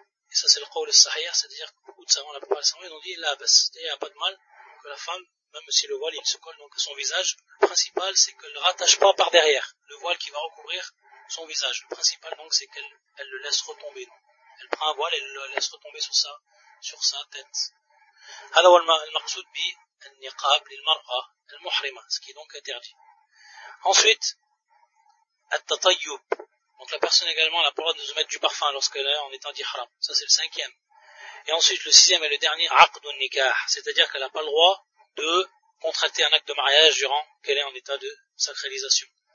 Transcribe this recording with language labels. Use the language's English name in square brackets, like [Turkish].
[French] Et ça c'est le qawl as-sahih, c'est-à-dire que beaucoup de savants, la plupart des savants, ils ont dit, là, c'est-à-dire qu'il n'y a pas de mal que la femme, même si le voile il se colle donc à son visage, le principal c'est qu'elle ne rattache pas par derrière le voile qui va recouvrir son visage. Le principal donc c'est qu'elle le laisse retomber. Elle prend un voile et elle le laisse retomber sur ça. Sur sa tête. [Arabic] هذا هو المقصود بالنقاب للمرأة المحرمة, [French] ce qui est donc interdit. Ensuite, التطيب. Donc la personne également n'a pas le droit de se mettre du parfum lorsqu'elle est en état d'ihram. Ça c'est le cinquième. Et ensuite le sixième et le dernier, عقد النكاح. C'est-à-dire qu'elle n'a pas le droit de contracter un acte de mariage durant qu'elle est en état de sacralisation.